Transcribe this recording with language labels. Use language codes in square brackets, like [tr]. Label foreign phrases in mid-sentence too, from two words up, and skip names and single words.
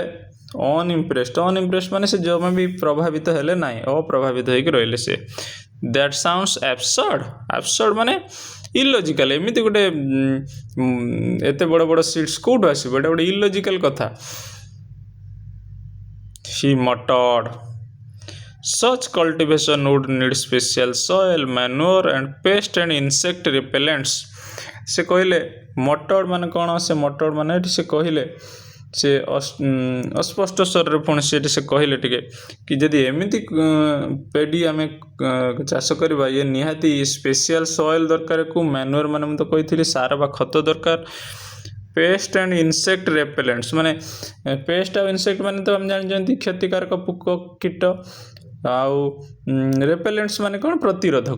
[or] ଅନଇମ୍ପ୍ରେସ୍ଡ ମାନେ ସେ ଜମା ବି ପ୍ରଭାବିତ ହେଲେ ନାହିଁ, ଅପ୍ରଭାବିତ ହେଇକି ରହିଲେ ସେ। [en] that sounds absurd, absurd ମାନେ illogical। [or] ଏମିତି ଗୋଟେ ଏତେ ବଡ଼ ବଡ଼ ସିଡ୍ସ କେଉଁଠୁ ଆସିବ, ଏଇଟା ଗୋଟେ ଇଲୋଜିକାଲ କଥା। [en] he muttered, such cultivation would need special soil, manure and pest and insect repellents। [or] ସେ କହିଲେ ମଟର୍ଡ ମାନେ କ'ଣ, ସେ ମଟର୍ଡ ମାନେ ଏଠି ସେ କହିଲେ, ସେ ଅସ୍ପଷ୍ଟ ସ୍ୱରରେ ପୁଣି ସେଠି ସେ କହିଲେ ଟିକେ କି ଯଦି ଏମିତି ପେଡ଼ି ଆମେ ଚାଷ କରିବା, ଇଏ ନିହାତି [en] special soil [or] ଦରକାର। ମ୍ୟାନୁଅର ମାନେ ମୁଁ ତ କହିଥିଲି ସାର ବା ଖତ ଦରକାର। [en] pest and insect repellents, [or] ମାନେ ପେଷ୍ଟ ଆଉ ଇନସେକ୍ଟ ମାନେ ତ ଆମେ ଜାଣିଛନ୍ତି କ୍ଷତିକାରକ ପୋକ କୀଟ, ଆଉ ରେପେଲେଣ୍ଟସ୍ ମାନେ କ'ଣ, ପ୍ରତିରୋଧକ।